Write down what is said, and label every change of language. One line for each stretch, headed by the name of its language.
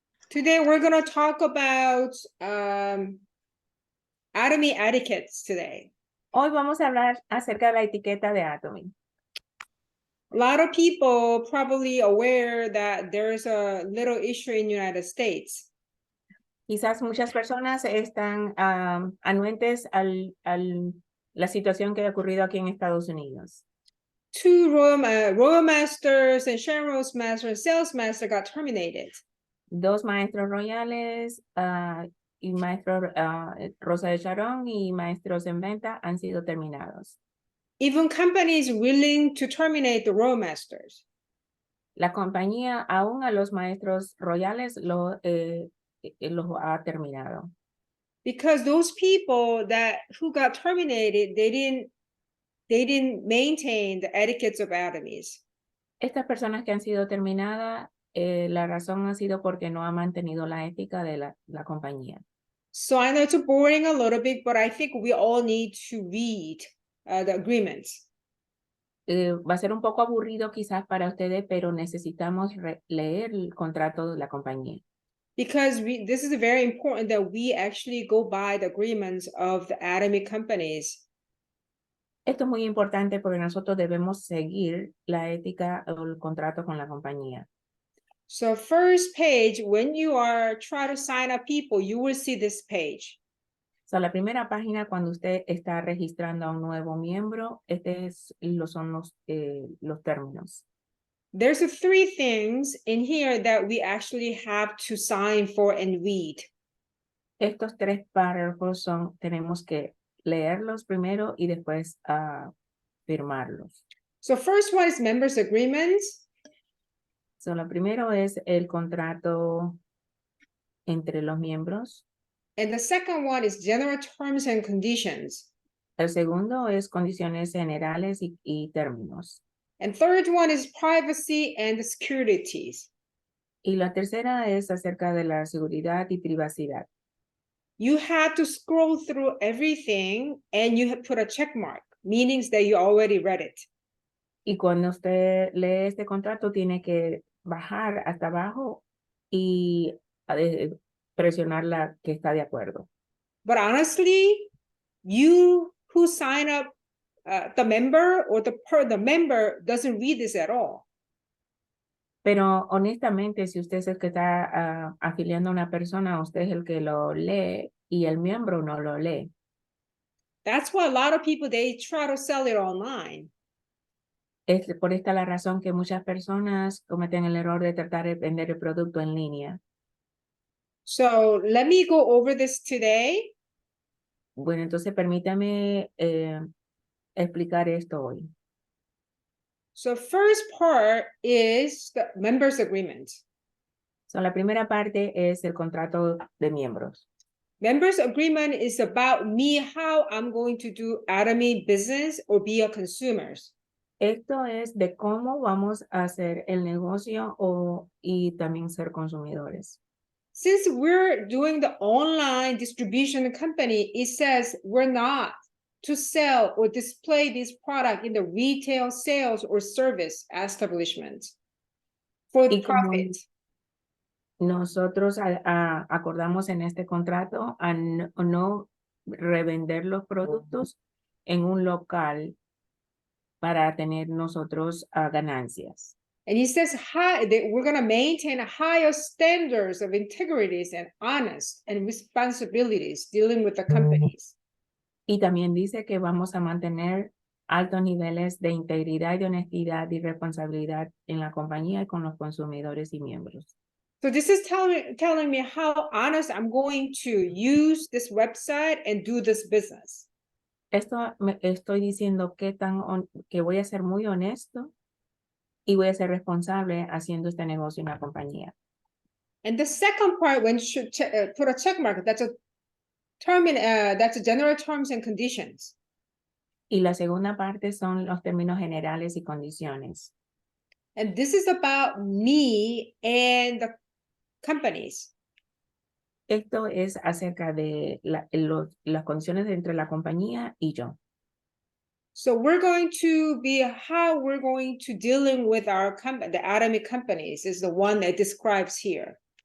English: Today we're going to talk about Atomy etiquettes today.
Spanish: Hoy vamos a hablar acerca de la etiqueta de Atomy.
English: A lot of people probably aware that there's a little issue in the United States.
Spanish: Quizás muchas personas están anuentes a la situación que ha ocurrido aquí en Estados Unidos.
English: Two royal masters and Sharon's master and sales master got terminated.
Spanish: Dos maestros royales y maestros Rosa de Sharon y maestros en venta han sido terminados.
English: Even companies willing to terminate the royal masters.
Spanish: La compañía aún a los maestros royales los ha terminado.
English: Because those people who got terminated, they didn't maintain the etiquettes of atomies.
Spanish: Estas personas que han sido terminadas, la razón ha sido porque no ha mantenido la ética de la compañía.
English: So I know it's boring a little bit, but I think we all need to read the agreements.
Spanish: Va a ser un poco aburrido quizás para ustedes, pero necesitamos leer el contrato de la compañía.
English: Because this is very important that we actually go by the agreements of the atomic companies.
Spanish: Esto es muy importante porque nosotros debemos seguir la ética o el contrato con la compañía.
English: So first page, when you are trying to sign up people, you will see this page.
Spanish: So, la primera página, cuando usted está registrando a un nuevo miembro, son los términos.
English: There's three things in here that we actually have to sign for and read.
Spanish: Estos tres párrafos tenemos que leerlos primero y después firmarlos.
English: So first one is members agreements.
Spanish: So, lo primero es el contrato entre los miembros.
English: And the second one is general terms and conditions.
Spanish: El segundo es condiciones generales y términos.
English: And third one is privacy and securities.
Spanish: Y la tercera es acerca de la seguridad y privacidad.
English: You have to scroll through everything and you have put a check mark, meaning that you already read it.
Spanish: Y cuando usted lee este contrato, tiene que bajar hasta abajo y presionar la que está de acuerdo.
English: But honestly, you who sign up the member or the member doesn't read this at all.
Spanish: Pero honestamente, si usted es el que está afiliando a una persona, usted es el que lo lee y el miembro no lo lee.
English: That's why a lot of people, they try to sell it online.
Spanish: Es por esta la razón que muchas personas cometen el error de tratar de vender el producto en línea.
English: So let me go over this today.
Spanish: Bueno, entonces permítame explicar esto hoy.
English: So first part is the members agreement.
Spanish: So, la primera parte es el contrato de miembros.
English: Members agreement is about me, how I'm going to do Atomy business or be a consumer.
Spanish: Esto es de cómo vamos a hacer el negocio y también ser consumidores.
English: Since we're doing the online distribution company, it says we're not to sell or display this product in the retail sales or service establishment for the profit.
Spanish: Nosotros acordamos en este contrato a no revender los productos en un local para tener nosotros ganancias.
English: And he says we're going to maintain higher standards of integrities and honest and responsibilities dealing with the companies.
Spanish: Y también dice que vamos a mantener altos niveles de integridad y de honestidad y responsabilidad en la compañía y con los consumidores y miembros.
English: So this is telling me how honest I'm going to use this website and do this business.
Spanish: Esto me estoy diciendo que voy a ser muy honesto y voy a ser responsable haciendo este negocio en la compañía.
English: And the second part, when you should put a check mark, that's a that's a general terms and conditions.
Spanish: Y la segunda parte son los términos generales y condiciones.
English: And this is about me and the companies.
Spanish: Esto es acerca de las condiciones entre la compañía y yo.
English: So we're going to be how we're going to dealing with our company, the Atomy companies is the one that describes here.